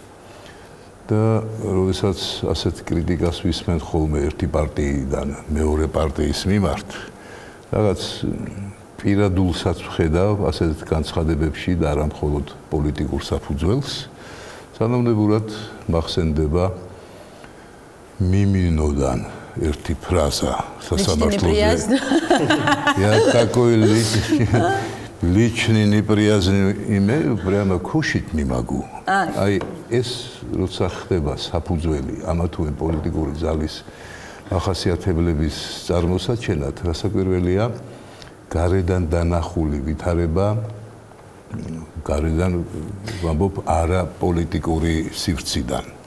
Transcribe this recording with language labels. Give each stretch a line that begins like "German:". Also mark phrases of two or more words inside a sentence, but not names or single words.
Georgian: და როდესაც ასეთ კრიტიკას ვისმენ ხოლმე ერთი პარტიიდან მეორე პარტიის მიმართ, რაღაც პირადულსაც ვხედავ ასეთ განცხადებებში და არა მხოლოდ პოლიტიკურ საფუძველს. სანამდებურად მახსენდება მიმინოდან ერთი ფრაზა სასამართლოზე.
Russian: Я такой личный неприязный имя прямо кушать не могу.
Georgian: Აი ეს როცა ხდება საფუძველი ამა თუ იმ პოლიტიკური ძალის ახასიათებლების წარმოსაჩენად, რასაკვირველია, გარედან დანახული ვითარება გარედან ვამბობ არა პოლიტიკური სივრციდან.